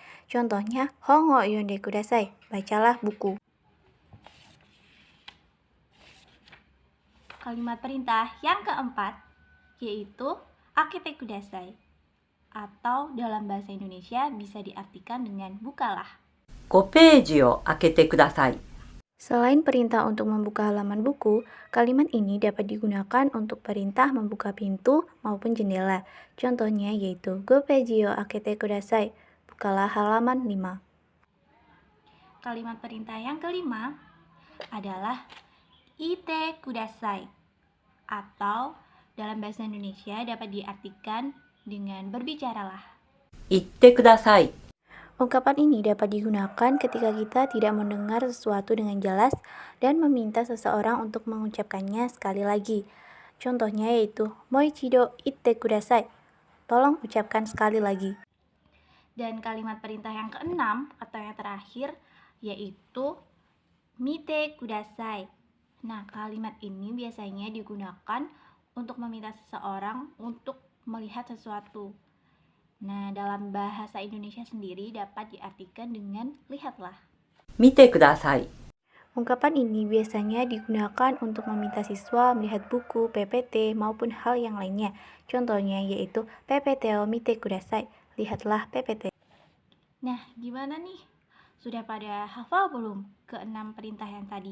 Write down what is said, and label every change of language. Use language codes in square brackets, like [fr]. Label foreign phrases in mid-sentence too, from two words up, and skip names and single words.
[ja] Contohnya, hon wo yonde kudasai, [id] bacalah buku. Kalimat perintah yang keempat yaitu [ja] 開けてください, [id] atau dalam bahasa Indonesia bisa diartikan dengan bukalah. [ja] 5 ページを開けてください。 [id] Selain perintah untuk membuka halaman buku, kalimat ini dapat digunakan untuk perintah membuka pintu maupun jendela. Contohnya yaitu [ja] 5ページを開けてください, [id] bukalah halaman 5. Kalimat perintah yang kelima adalah [ja] 言ってください, [id] atau dalam bahasa Indonesia dapat diartikan dengan berbicaralah. [ja] 言ってください。 [id] Ungkapan ini dapat digunakan ketika kita tidak mendengar sesuatu dengan jelas dan meminta seseorang untuk mengucapkannya sekali lagi. Contohnya yaitu [ja] もう一度言ってください, [id] tolong ucapkan sekali lagi. Dan kalimat perintah yang keenam atau yang terakhir yaitu [ja] 見てください. [id] Nah, kalimat ini biasanya digunakan untuk meminta seseorang untuk melihat sesuatu. Nah, dalam bahasa Indonesia sendiri dapat diartikan dengan lihatlah. [ja] 見てください。 [id] Ungkapan ini biasanya digunakan untuk meminta siswa melihat buku, PPT, maupun hal yang lainnya. Contohnya yaitu [ja] PPTを見てください, [id] lihatlah PPT. Nah, gimana nih? Sudah pada hafal belum ke-6 perintah yang tadi?